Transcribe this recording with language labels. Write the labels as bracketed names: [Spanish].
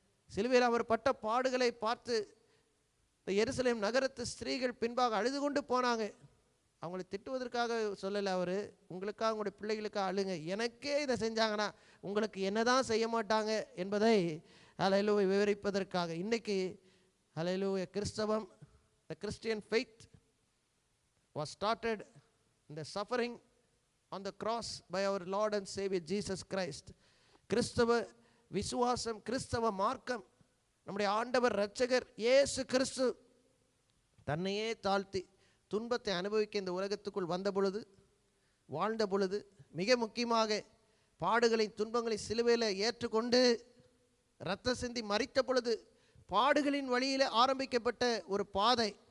[Tamil] சிலுவையில் அவர் பட்ட பாடுகளை பார்த்து எருசலேம் நகரத்து ஸ்திரீகள் பின்பாக அழுது கொண்டு போனாங்க. அவங்களை திட்டுவதற்காக சொல்லலை, அவர் உங்களுக்காக உங்களுடைய பிள்ளைகளுக்காக அழுங்க. எனக்கே இதை செஞ்சாங்கன்னா உங்களுக்கு என்னதான் செய்ய மாட்டாங்க என்பதை அல்லேலூயா விவரிப்பதற்காக. இன்றைக்கி அல்லேலூயா கிறிஸ்தவம், [English] the Christian faith was started in the suffering on the cross by our Lord and Savior Jesus Christ. [Tamil] கிறிஸ்தவ விசுவாசம், கிறிஸ்தவ மார்க்கம், நம்முடைய ஆண்டவர் இரட்சகர் இயேசு கிறிஸ்து தன்னையே தாழ்த்தி துன்பத்தை அனுபவிக்க இந்த உலகத்துக்குள் வந்த பொழுது, வாழ்ந்த பொழுது, மிக முக்கியமாக பாடுகளின் துன்பங்களை சிலுவையில் ஏற்றுக்கொண்டு இரத்த சிந்தி மரித்த பொழுது பாடுகளின் வழியில் ஆரம்பிக்கப்பட்ட ஒரு பாதை.